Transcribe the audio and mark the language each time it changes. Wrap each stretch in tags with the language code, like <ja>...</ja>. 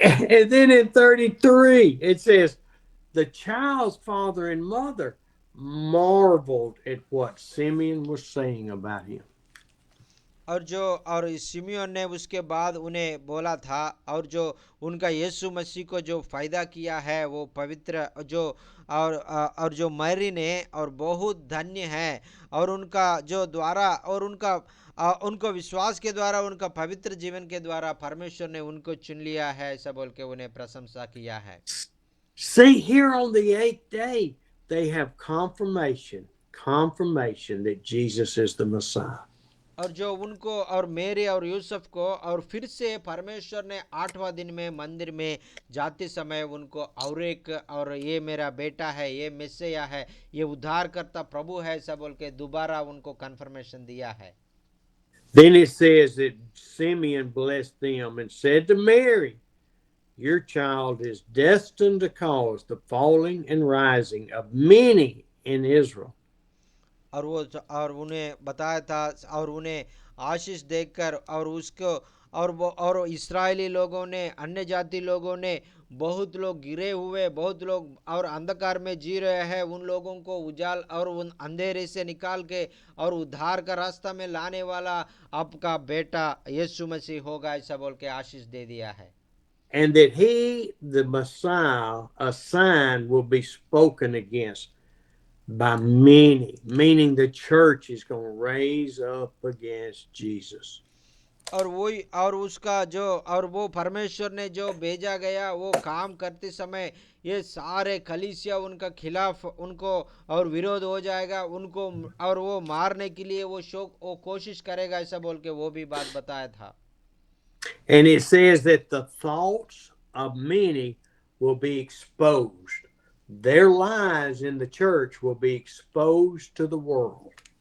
<en>And then in 33, it says, the child's father and mother marveled at what Simeon was saying about him.</en> <hi>और Simeon ने उसके बाद उन्हें बोला था, और जो उनका यीशु मसीह को जो फायदा किया है वो पवित्र जो और जो मैरी ने और बहुत धन्य है, और उनका जो द्वारा और उनको विश्वास के द्वारा, उनका पवित्र जीवन के द्वारा परमेश्वर ने उनको चुन लिया है, ऐसा बोल के उन्हें प्रशंसा किया है।</hi> <en>See, here on the 8th day, they have confirmation that Jesus is the Messiah.</en> <hi>और जो उनको और मेरे और यूसुफ को और फिर से परमेश्वर ने 8वां दिन में मंदिर में जाते समय उनको और ये मेरा बेटा है, ये मेसिया है, ये उद्धार करता प्रभु है, सब बोल के दोबारा उनको कंफर्मेशन दिया है।</hi> <en>Then it says that Simeon blessed them and said to Mary, your child is destined to cause the falling and rising of many in Israel.</en> <hi>और उन्हें बताया था और उन्हें आशीष देकर और उसको और इस्राएली लोगों ने, अन्य जाति लोगों ने, बहुत लोग गिरे हुए, बहुत लोग और अंधकार में जी रहे हैं, उन लोगों को उजाल और उन अंधेरे से निकाल के और उद्धार का रास्ता में लाने वाला आपका बेटा यीशु मसीह होगा, ऐसा बोल के आशीष दे दिया है।</hi> <en>And that he, the Messiah, a sign will be spoken against by many, meaning the church is going to raise up against Jesus.</en> <hi>और वही और उसका जो और वो परमेश्वर ने जो भेजा गया वो काम करते समय ये सारे कलीसिया उनका खिलाफ उनको और विरोध हो जाएगा, उनको और वो मारने के लिए वो कोशिश करेगा, ऐसा बोल के वो भी बात बताया था।</hi> <en>And it says that the thoughts of many will be exposed. Their lies in the church will be exposed to the world.</en>